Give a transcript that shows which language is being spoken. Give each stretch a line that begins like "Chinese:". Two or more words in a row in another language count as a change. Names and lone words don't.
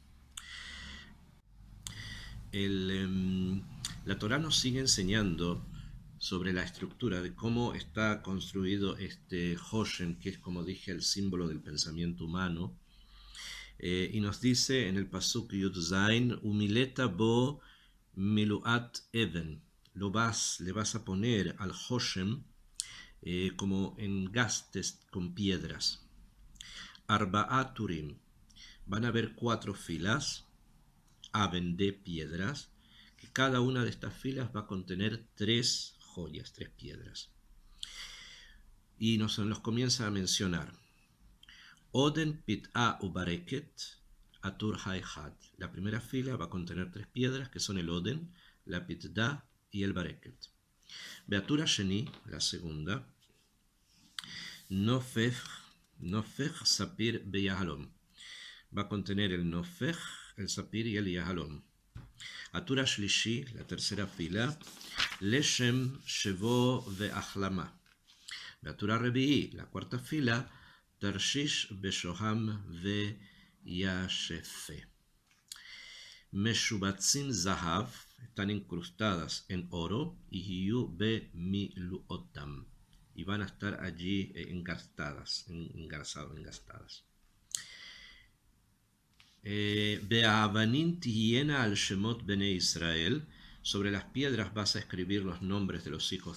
Spanish: La Torá nos sigue enseñando sobre la estructura de cómo está construido este Hoshem, que es, como dije, el símbolo del pensamiento humano, y nos dice en el pasuk Yud Zain,
Hebrew: ומלאת בו מלאת אבן,
Spanish: le vas a poner al Hoshem como engastes con piedras.
Hebrew: ארבעה טורים,
Spanish: van a haber 4 filas, aven de piedras, que cada una de estas filas va a contener 3 joyas, 3 piedras. Y nos los comienza a mencionar.
Hebrew: אדם פטדה וברקת הטור האחד.
Spanish: La primera fila va a contener 3 piedras que son el Oden, la pit'a y el bareket.
Hebrew: והטור השני,
Spanish: la segunda.
Hebrew: נפך ספיר ויהלם.
Spanish: Va a contener el nofech, el sapir y el yahalom.
Hebrew: והטור השלישי,
Spanish: la tercera fila.
Hebrew: לשם שבו ואחלמה. והטור הרביעי,
Spanish: la cuarta fila.
Hebrew: תרשיש ושהם וישפה. משבצים זהב,
Spanish: están incrustadas en oro, y
Hebrew: יהיו במלואתם,
Spanish: y van a estar allí engastadas.
Hebrew: והאבנים תהיין על שמת בני ישראל,
Spanish: sobre las piedras vas a escribir los nombres de los hijos